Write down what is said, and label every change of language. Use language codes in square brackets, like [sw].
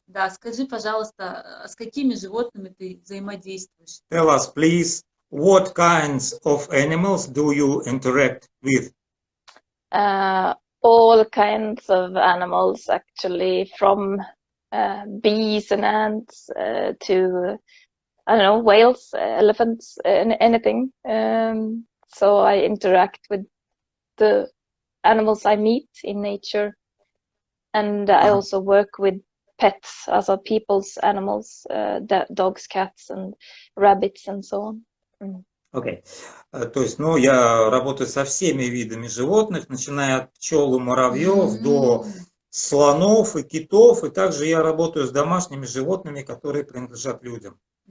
[ru] да, скажи, пожалуйста, с какими животными ты взаимодействуешь? [en] Tell us, please, what kinds of animals do you interact with? All kinds of animals, actually, from bees and ants to, I don't know, whales, elephants, anything. So I interact with the animals I meet in nature. And I also work with pets, also people's animals, dogs, cats, and rabbits, and so on. [ru] Окей. То есть, ну, я работаю со всеми видами животных, начиная от пчел и муравьев до слонов и китов, и также я работаю с домашними животными, которые принадлежат людям.